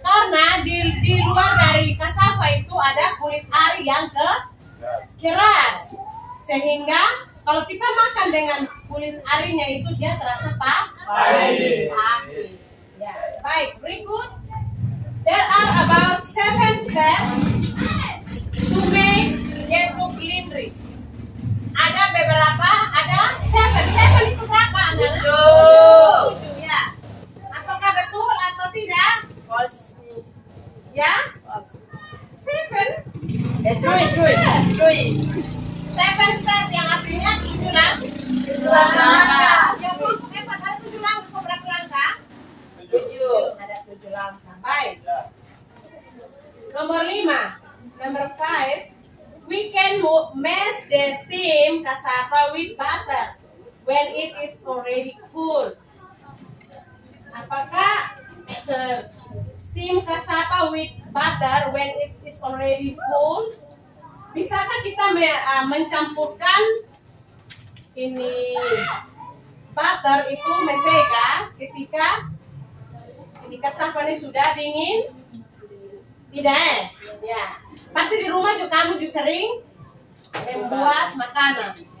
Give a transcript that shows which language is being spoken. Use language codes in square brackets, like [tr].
[id] Karena di luar dari cassava itu ada kulit ari yang keras. Sehingga kalau kita makan dengan kulit arinya itu dia terasa pahit. Ya, baik. Berikut. [en] There are about 7 steps to make getuk lindri. [id] Ada beberapa, ada 7 itu berapa? 7 ya. Apakah betul atau tidak? [en] False. [id] Ya? [en] False. 7. True. [id] 7 step yang artinya 7 langkah. Ya, kelompok 4 ada 7 langkah. Berapa langkah? 7. Ada 7 langkah. Baik. Nomor 5. [en] Number 5. We can mash the steam cassava with butter when it is already cool. [id] Apakah [en] steam cassava with butter when it is already cool? [id] Bisakah kita mencampurkan ini butter itu mentega ketika ini cassava ini sudah dingin? Tidak ya. Pasti di rumah juga kamu juga sering membuat makanan.